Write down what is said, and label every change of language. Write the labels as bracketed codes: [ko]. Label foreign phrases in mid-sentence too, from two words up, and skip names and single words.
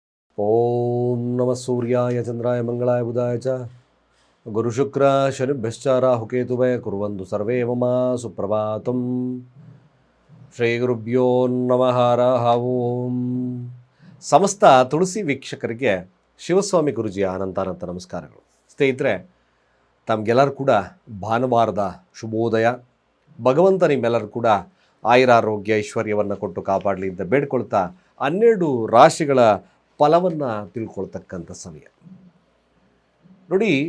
[sa] ಓಂ ನಮಃ ಸೂರ್ಯಾಯ ಚಂದ್ರಾಯ ಮಂಗಳಾಯ ಬುಧಾಯ ಚ ಗುರುಶುಕ್ರ ಶನಿಭ್ಯಶ್ಚ ರಾಹುಕೇತುವೇ ಕುರ್ವಂತು ಸರ್ವೇ ಮಮ ಸುಪ್ರಭಾತಂ. ಶ್ರೀ ಗುರುಭ್ಯೋ ನಮಃ ಹರಃ ಓಂ. [kn] ಸಮಸ್ತ ತುಳಸಿ ವೀಕ್ಷಕರಿಗೆ ಶಿವಸ್ವಾಮಿ ಗುರುಜಿಯ ಅನಂತಾನಂತ ನಮಸ್ಕಾರಗಳು. ಸ್ನೇಹಿತರೆ, ತಮಗೆಲ್ಲರೂ ಕೂಡ ಭಾನುವಾರದ ಶುಭೋದಯ. ಭಗವಂತ ನಿಮ್ಮೆಲ್ಲರೂ ಕೂಡ ಆಯುರಾರೋಗ್ಯ ಐಶ್ವರ್ಯವನ್ನು ಕೊಟ್ಟು ಕಾಪಾಡಲಿ ಅಂತ ಬೇಡ್ಕೊಳ್ತಾ 12 ರಾಶಿಗಳ ಫಲವನ್ನು ತಿಳ್ಕೊಳ್ತಕ್ಕಂಥ ಸಮಯ ನೋಡಿ.